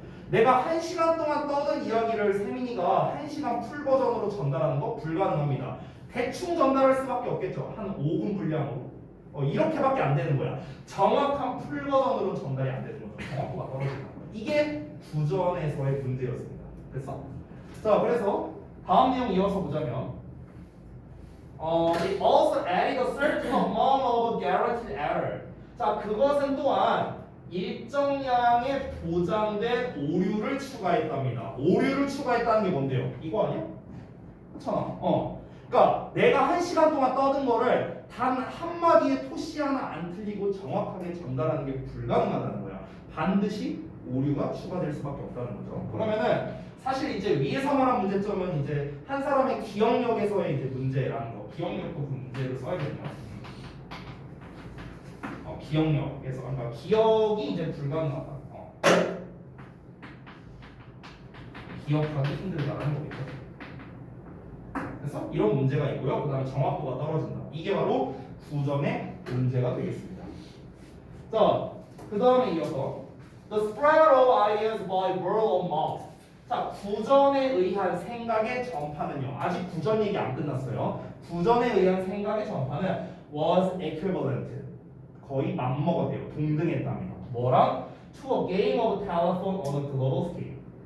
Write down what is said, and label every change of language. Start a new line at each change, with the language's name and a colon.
Korean: 내가 1시간 동안 떠든 이야기를 세민이가 1시간 풀 버전으로 전달하는 거 불가능합니다. 대충 전달할 수밖에 없겠죠. 한 5분 분량으로. 이렇게밖에 안 되는 거야. 정확한 풀 버전으로 전달이 안 되는 거죠. 정확도가 떨어진다는 거야. 이게 구전에서의 문제였습니다. 됐어? 자, 그래서 다음 내용 이어서 보자면
English: it also added a certain amount of guaranteed error.
Korean: 자, 그것은 또한 일정량의 보장된 오류를 추가했답니다. 오류를 추가했다는 게 뭔데요? 이거 아니야? 그렇잖아. 그러니까 내가 1시간 동안 떠든 거를 단 한마디의 토시 하나 안 틀리고 정확하게 전달하는 게 불가능하다는 거야. 반드시 오류가 추가될 수밖에 없다는 거죠. 그러면은 사실 이제 위에서 말한 문제점은 이제 한 사람의 기억력에서의 이제 문제라는 거. 기억력도 그 문제를 써야겠네요. 기억력에서 그러니까 기억이 이제 불가능하다. 기억하기 힘들다는 거겠죠. 그래서 이런 문제가 있고요. 그 다음에 정확도가 떨어진다. 이게 바로 구전의 문제가 되겠습니다. 자, 그 다음에 이어서
English: The spread of ideas by word of mouth.
Korean: 자, 구전에 의한 생각의 전파는요. 아직 구전 얘기 안 끝났어요. 구전에 의한 생각의 전파는
English: was equivalent.
Korean: 거의 맞먹었대요. 동등했답니다. 뭐랑?
English: To a game of telephone on a global scale.